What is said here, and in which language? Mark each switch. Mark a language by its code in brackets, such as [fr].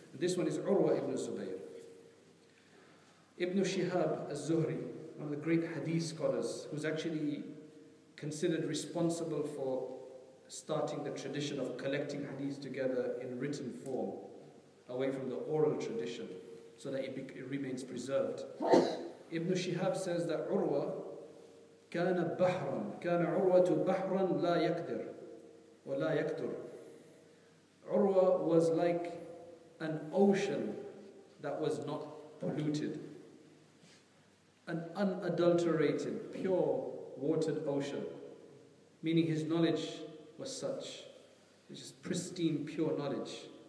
[en] This one is Urwa ibn Zubayr. Ibn Shihab az-Zuhri, one of the great hadith scholars, who's actually considered responsible for starting the tradition of collecting hadith together in written form, away from the oral tradition, so that it remains preserved. Ibn Shihab says that Urwa [ar] كان عروة بحرا لا يقدر ولا يقدر. [en] Urwa was like an ocean that was not polluted, an unadulterated, pure watered ocean, meaning his knowledge was such, which is pristine, pure knowledge.